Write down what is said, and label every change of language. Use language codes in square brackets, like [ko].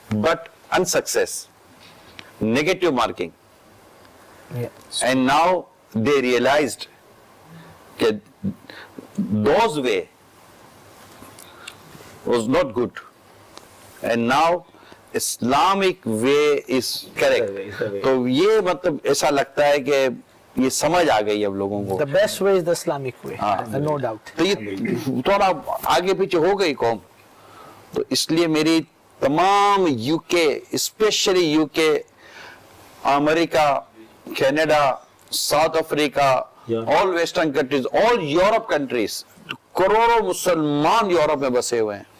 [en] but unsuccess, negative marking. Yeah. And now they realized that those way was not good. And now Islamic way is correct. [hi] तो ये मतलब ऐसा लगता है कि ये समझ आ गई अब लोगों को. [en] The best way is the Islamic way, no doubt. [hi] तो ये थोड़ा आगे पीछे हो गई कौम. तो इसलिए मेरी तमाम UK, specially UK, America, Canada, south Africa, all western countries, all Europe countries, करोड़ों मुसलमान यूरोप में बसे हुए हैं.